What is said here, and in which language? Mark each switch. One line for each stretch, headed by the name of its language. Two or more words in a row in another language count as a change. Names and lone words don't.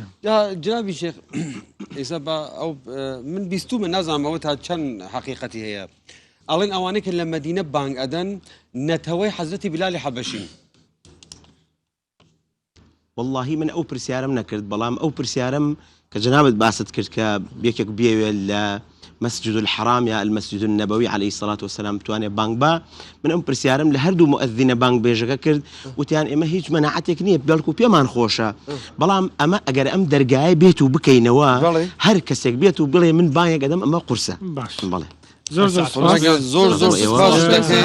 Central Kurdish: جنابی شێخ ئێستا بە ئەو من بیستومە نازانمەوە تا چەند حەقیقەتی هەیە ئەڵێن ئەوانەی کە لە مەدینە بانگ ئەدەن نەتەوەی حەزرەتی بلالی حەبەشین والله من ئەو پرسیارم نەکرد بەڵام ئەو پرسیارم کە جنابت باست کرد کە یەکێک بێوێ لە
Arabic: مسجد الحرام یا المسجد النبوي عليه الصلاة والسلام
Central Kurdish: بتوانێ بانگ با من ئەم پرسیارم لە هەردوو مؤذینە بانگ بێژەکە کرد وتیان ئێمە هیچ مەناعەتێک نییە بەڵکو پێمان خۆشە بەڵام ئەمە ئەگەر ئەم دەرگایە بێت و بکەینەوە هەر کەسێک بێت و بڵێ من بانگێک ئەدەم ئەمە قورسە باش بڵێ زۆر زۆر سپاس زۆر زۆر سپاس دەکەین